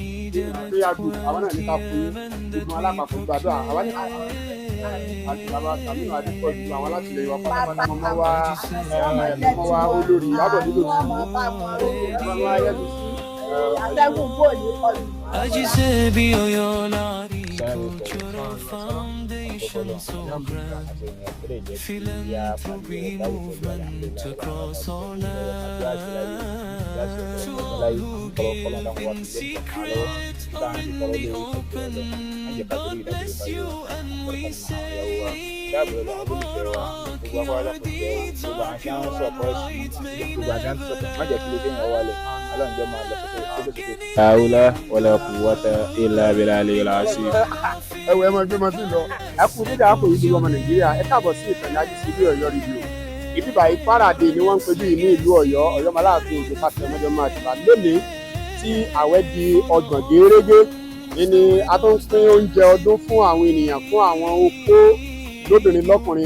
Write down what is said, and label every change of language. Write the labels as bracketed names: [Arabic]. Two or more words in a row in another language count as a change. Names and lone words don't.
[Yoruba] Pé àgbò àwọn náà ní ká fún yín. Gbogbo alápapọ̀ gbàdúrà àwọn ní àti bàbá Sàmínú Adépọ̀jù àwọn alátìlẹ́yìn wa pátápátá mọ́mọ́ wa olórí Ìyábọ̀ nílò tí wọ́n wá yẹ́nu sí. Atẹ́gùn bò ní ọdún. Àjíṣe bí Ọ̀yọ́ láàárín, [English] cultural foundation so grand, philanthropy movement across all land. To all who give in secret, only open, God bless you and we say, keep our deeds of pure hearts made [Arabic] حول ولا قوة إلا بالله العظيم. [Yoruba] Ẹ wo ẹ máa gbé máa tún lọ. Ẹ kú dídá àpò ìlú ọmọ Nàìjíríà. Ẹ káàbọ̀ sí ìtọ́jú àjíṣe bí Ọ̀yọ́ rédíò. Ìbíbà ìpáràdé ni wọ́n ń pè bí ní ìlú Ọ̀yọ́ Aláàfin òjò pàṣẹ ọmọdé máa ti bá lónìí tí àwẹ̀ di ọgbọ̀n gẹ́rẹ́gẹ́. Ìní a tó ń pín oúnjẹ ọdún fún àwọn ènìyàn fún àwọn opó lóbìnrin lọ́kùnrin.